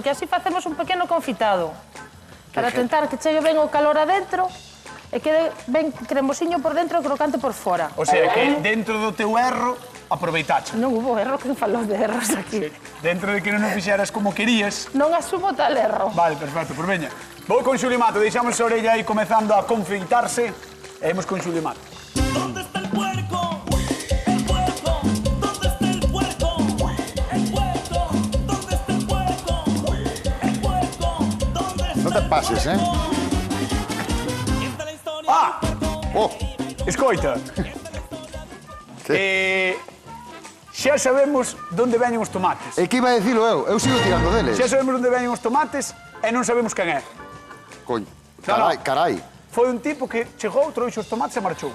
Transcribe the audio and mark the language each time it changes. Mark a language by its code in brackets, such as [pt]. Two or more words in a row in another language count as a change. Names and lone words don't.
[gl] Porque así facemos un pequeno confitado. Para tentar que chegue ben o calor adentro e quede ben cremosiño por dentro e crocante por fora. O sea, que dentro do teu erro, aproveitache. Non hubo erro, que falou de erros aquí. Dentro de que non o fixeras como querías. Non asumo tal erro. Vale, perfecto, pues veña. Vou con Xulio Mato, deixamos a orella aí comezando a confeitarse. E imos con Xulio Mato. [es] ¿Dónde está el puerco? El puerco. ¿Dónde está el puerco? El puerco. ¿Dónde está el puerco? El puerco. ¿Dónde está [gl] Non te pases, [es] Esta es la historia Ah! del puerco. Oh, [gl] Escoita. Xa sabemos onde veñen os tomates. e que iba a dicilo eu sigo tirando deles. Xa sabemos onde veñen os tomates e non sabemos quen é. Coño, [es] No, no. [gl] carai. Foi un tipo que chegou, trouxe os tomates e marchou.